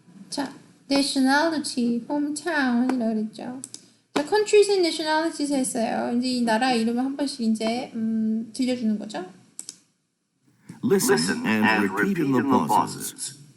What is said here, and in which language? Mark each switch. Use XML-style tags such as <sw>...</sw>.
<ko>자, nationality, hometown이라고 그랬죠. 자,</ko> <en>countries and nationalities</en> <ko>했어요. 이제 이 나라 이름을 한 번씩 이제 들려주는 거죠.</ko> <en>Listen and repeat in the pauses.</en>